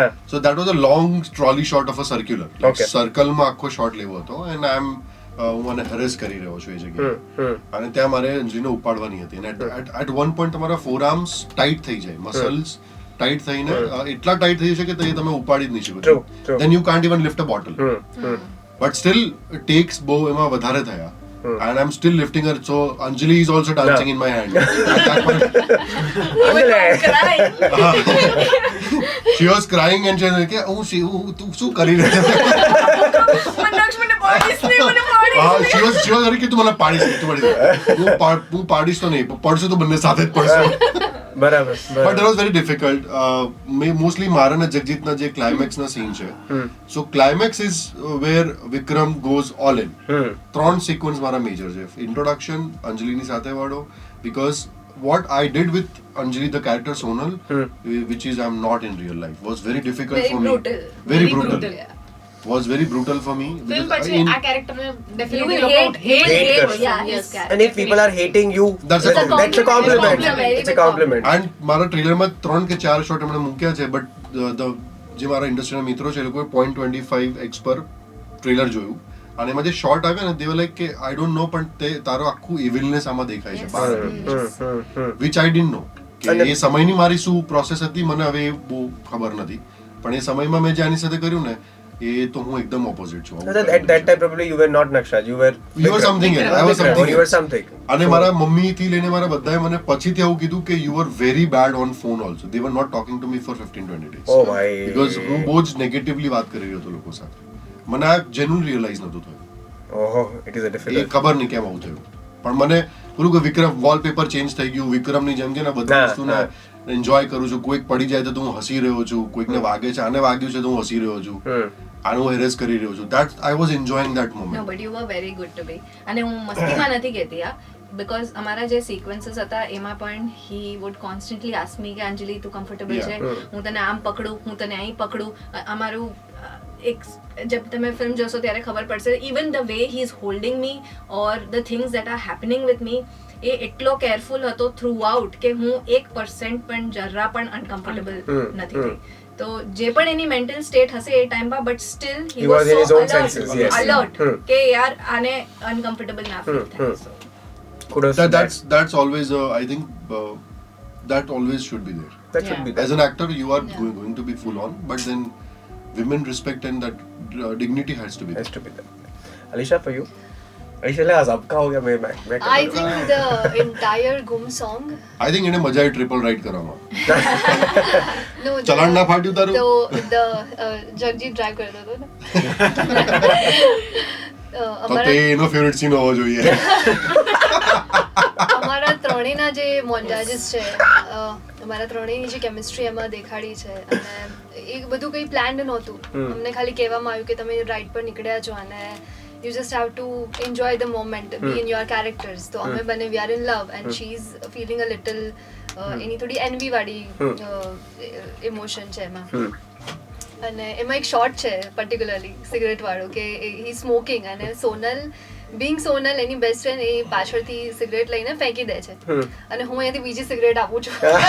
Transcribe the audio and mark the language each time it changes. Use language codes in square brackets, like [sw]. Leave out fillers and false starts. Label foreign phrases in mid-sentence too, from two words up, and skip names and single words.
[en] So that was a long trolley shot of a circular, [gu] સર્કલમાં આખો શોટ લેવો હતો, [en] and I am [gu] હું મને હેરેસ કરી રહ્યો છું એ જગ્યાએ, અને ત્યાં મારે અંજલિને ઉપાડવાની હતી. અને [en] at one point [gu] તમારા [en] forearms tight [gu] થઈ જાય, [en] muscles tight [gu] થઈને એટલા ટાઈટ થઈ જશે કે તમે ઉપાડી જ નહીં શકો. [en] Then you can't even lift a bottle. But still takes [gu] બહુ એમાં વધારે થયા. [en] And I'm still lifting her, so Anjali is also dancing in my hand. She was crying and she was like, "Oh, [gu] તું શું કરી રહી છે?" [en] She was like [gu] કે તું મને પાડીશ, તું પાડીશ તો નહીં, પડશું તો બંને સાથે જ પડશું. બરાબર. [en] But that was very difficult. [gu] Mostly મારા અને જગજીતના જે ક્લાઇમેક્સ ના સીન છે, [en] so climax is where Vikram goes all in. [gu] 3 સિક્વન્સ મારા મેજર છે. ઇન્ટ્રોડક્શન અંજલિની સાથે વાળો, [en] because what I did with Anjali, the character Sonal, which is I'm not in real life, was very difficult for me. Very brutal. Was very brutal for me. [gu] ફિલ્મ પછી આ કેરેક્ટરને ડેફિનેટલી [en] You [gu] લોકો [en] hate hate yeah, his character. And if people are hating you, That's a compliment. That's a compliment. Compliment. It's a compliment. [gu] And મારા ટ્રેલરમાં 3 કે 4 શોટ એમણે મૂક્યા છે, બટ જે મારા ઇન્ડસ્ટ્રીના મિત્રો છે એ લોકોએ 0.25x પર ટ્રેલર જોયું, અને એમાં જે શોટ આવ્યા ને, [en] they were like કે I don't know, [gu] પણ તે તારો આખું evilness આમાં દેખાય છે બહાર, [en] which I didn't know. [gu] કે એ સમયની મારી શું પ્રોસેસ હતી મને હવે બહુ ખબર નથી, પણ એ સમયમાં મેં જે આની સાથે કર્યું ને, એ તો હું એકદમ ઓપોઝિટ છું. [en] At that time probably you were not Nakshraj, you were something else. I was Vikram, something or you were else. something. [gu] અને મારા મમ્મી થી લઈને મારા બધાએ મને પછીથી આવું કીધું કે [en] you were very bad on phone also. They were not talking to me for 15-20 days. Oh my. [gu] Because હું બહુ જ નેગેટિવલી વાત કરી રહ્યો હતો લોકો સાથે. મને આ [en] genuine realize [gu] નતું થયું. [en] Oh, it is a [gu] એ [en] difficult. [gu] ખબર નહીં કેમ આવું થયું, પણ મને પેલું કે વિક્રમ [en] wallpaper change [gu] થઈ ગયું, વિક્રમની જેમ કે બધી વસ્તુને એન્જોય કરું છું. કોઈક પડી જાય તો હું હસી રહ્યો છું, કોઈકને વાગે છે, આને વાગ્યું છે તો હું હસી રહ્યો છું, આનું હેરેસ કરી રહ્યો છું. [en] That I was enjoying that moment. No, but you were very good to be. [gu] અને હું મસ્તીમાં નથી કહેતી આ, because અમારા જે સિક્વન્સીસ હતા એમાં પણ [en] he would constantly ask me [gu] કે અંજલિ તું કમ્ફર્ટેબલ છે, હું તને આમ પકડું, હું તને અહીં પકડું. અમારું એક જબ તમે ફિલ્મ જોશો ત્યારે ખબર પડશે, [en] even the way he is holding me or the things that are happening with me, [gu] એ એટલો કેરફુલ હતો થ્રુ આઉટ કે હું 1% પણ જરા પણ અનકમ્ફર્ટેબલ નથી થઈ. તો જે પણ એની મેન્ટલ સ્ટેટ હશે એ ટાઈમમાં, [en] but still He was in his own senses, yes. [gu] alert કે યાર આને અનકમ્ફર્ટેબલ ના ફીલ થાય. [en] So Kudos to that. That's always I think that always should be there. That should be As there. an actor, you are going to be full on, but then women respect and that dignity has to be there. Has to be there. Alisha, for you? Alisha, [hi] ले आज आपका हो गया मैं [en] I think the entire Gum song. I think [gu] એને મજા આવી [en] triple ride [gu] કરવામાં. [en] No, [gu] ચલાણ ના ફાટ્યું તારું? the જગજીત ડ્રાઈવ કરતો હતો ને. તો તે એનો ફેવરિટ સીન હોવો જોઈએ. અમારા ત્રણેયના જે મોન્ટાજીસ છે, અમારા ત્રણેયની જે કેમિસ્ટ્રી એમાં દેખાડી છે, અને એ બધું કંઈ પ્લાન્ડ નહોતું. અમને ખાલી કહેવામાં આવ્યું કે તમે રાઇડ પર નીકળ્યા છો અને [en] you just have to enjoy the moment, be in your characters. [gu] તો અમે બંને [en] we are in love and she is feeling a little [gu] એની થોડી envy વાળી ઇમોશન છે એમાં. અને એમાં એક શોટ છે પર્ટિક્યુલરલી સિગરેટ વાળો કે [en] he smoking, [gu] અને સોનલ બિંગ સોનલ એની [en] best friend [gu] એ પાછળથી સિગરેટ લઈને ફેંકી દે છે, અને હું અહીંયાથી બીજી સિગરેટ આપું છું.